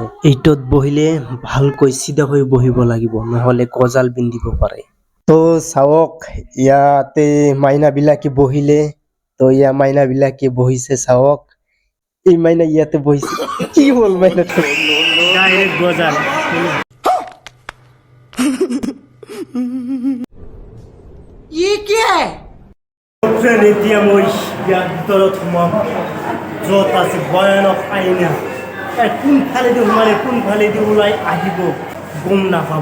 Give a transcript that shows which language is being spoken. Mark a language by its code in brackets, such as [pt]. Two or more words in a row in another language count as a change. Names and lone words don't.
[as] এইটোত বহিলে ভালকৈ চিধা হৈ বহিব লাগিব, নহ'লে গজাল বিন্ধিব পাৰে। তো চাওক, ইয়াতে মাইনাবিলাকে বহিলে, তো ইয়া মাইনাবিলাকে বহিছে চাওক। এই মাইনা ইয়াতে বহিছে, কি হ'ল মাইনাটো? ডাইৰেক্ট গজাল। [hi] ये क्या है? [as] এতিয়া মই ইয়াৰ ভিতৰত সোমাম, য'ত আছে ভয়ানক আইনা। কোনফালেদি সোমালে কোনফালেদি ওলাই আহিব গম নাপাব।